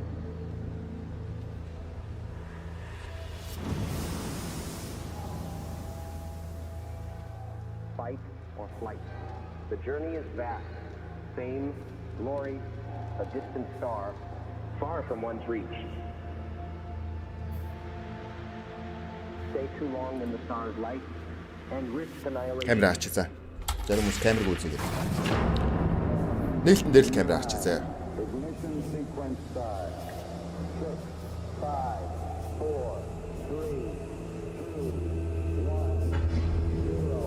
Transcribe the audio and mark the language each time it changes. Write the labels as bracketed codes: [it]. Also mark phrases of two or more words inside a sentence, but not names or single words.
[en] Fight or flight. The journey is vast. Fame, glory, a distant star, far from one's reach. Stay too long in the star's light and risk annihilation. [mn] Камера ачи за. Зарим хүмүүс камерыг үзье. Нээлтэн дээр л камера ачи за. [en] Ignition sequence start. 6, 5, 4, 3, 2, 1, 0.